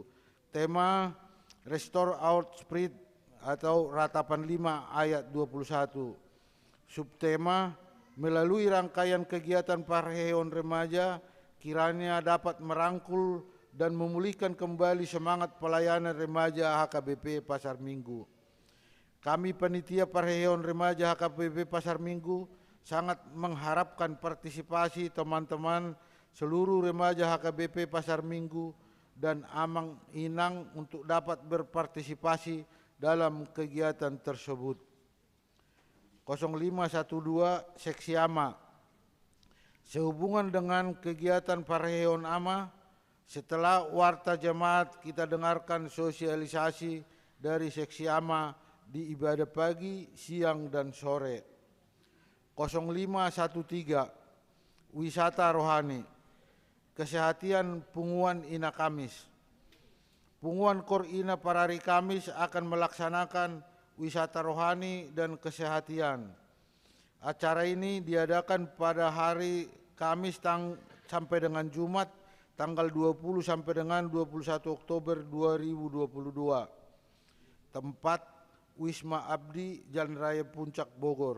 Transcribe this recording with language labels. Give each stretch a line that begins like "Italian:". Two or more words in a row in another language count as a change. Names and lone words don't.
Indonesian: Tema Restore Our Spirit atau Ratapan 5 ayat 21. Subtema melalui rangkaian kegiatan Parheon Remaja kiranya dapat merangkul dan memulihkan kembali semangat pelayanan remaja HKBP Pasar Minggu. Kami panitia Parheon Remaja HKBP Pasar Minggu sangat mengharapkan partisipasi teman-teman seluruh remaja HKBP Pasar Minggu dan Amang Inang untuk dapat berpartisipasi dalam kegiatan tersebut. 0512 Seksi Ama. Sehubungan dengan kegiatan Parheon Ama, setelah warta jemaat kita dengarkan sosialisasi dari Seksi Ama di ibadah pagi, siang, dan sore. 0513 Wisata Rohani. Kesehatian Punguan Ina Kamis. Punguan Kor Ina Parari Kamis akan melaksanakan wisata rohani dan kesehatan. Acara ini diadakan pada hari Kamis sampai dengan Jumat tanggal 20 sampai dengan 21 Oktober 2022. Tempat Wisma Abdi, Jalan Raya Puncak, Bogor.